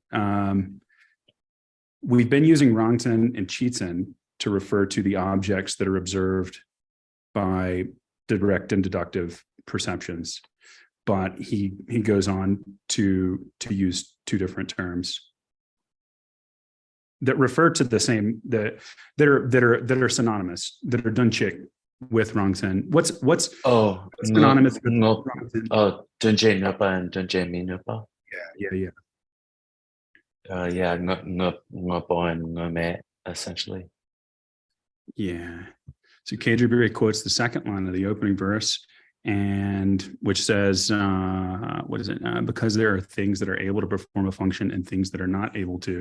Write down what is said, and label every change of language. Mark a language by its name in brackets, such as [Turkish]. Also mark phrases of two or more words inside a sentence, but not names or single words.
[English] We've been using Rangsen and Chichen to refer to the objects that are observed by direct and deductive perceptions, but he goes on to use two different terms that refer to the same, that are synonymous, that are dunchik with Rangsen. What's synonymous with Rangsen? [Tibetan] Oh, dunje nupa and dunje minupa. [English] Yeah. Yeah, ngupo and ngume, essentially. Yeah. So KGB quotes the second line of the opening verse, and which says, what is it? Because there are things that are able to perform a function and things that are not able to.